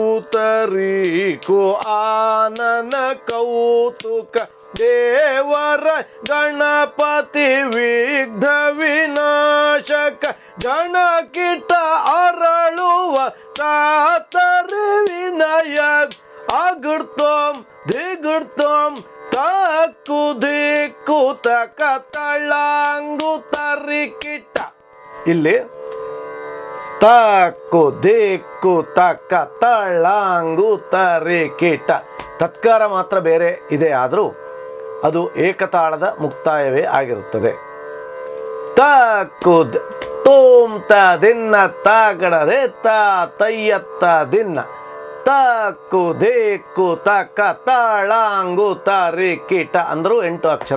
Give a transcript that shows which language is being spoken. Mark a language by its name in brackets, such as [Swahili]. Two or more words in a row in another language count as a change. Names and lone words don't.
[Kannada] ತರೀಕು ಆನನ ಕೌತುಕ ದೇವರ ಗಣಪತಿ ವಿಘ್ನ ವಿನಾಶಕ ಗಣಕಿಟ ಅರಳುವ ಕಾತರಿ ವಿನಯ ಅಗೃತೋಂ ದಿಗೃತೋಂ ತಕ್ಕು ದಿಕ್ಕು ತಕ ತಳಾಂಗು ತರಿಕಿಟ. ಇಲ್ಲಿ ತಕ್ಕು ದಿಕ್ಕು ತಕ್ಕ ತಳಾಂಗು ತರಿಕಿಟ ತತ್ಕಾರ ಮಾತ್ರ ಬೇರೆ ಇದೆ, ಆದರೂ ಅದು ಏಕತಾಳದ ಮುಕ್ತಾಯವೇ ಆಗಿರುತ್ತದೆ. ತಕ್ಕು ತೋಂ ತ ದಿನ್ನ ತಾಗಡದೆ ತ ತಯ್ಯತ್ತ ದಿನ್ನ ತಕ್ಕು ದೇಕ್ಕು ತಕ್ಕ ತಾಳಾಂಗು ತರಿ ಕೀಟ ಅಂದರೂ 8 ಅಕ್ಷರ.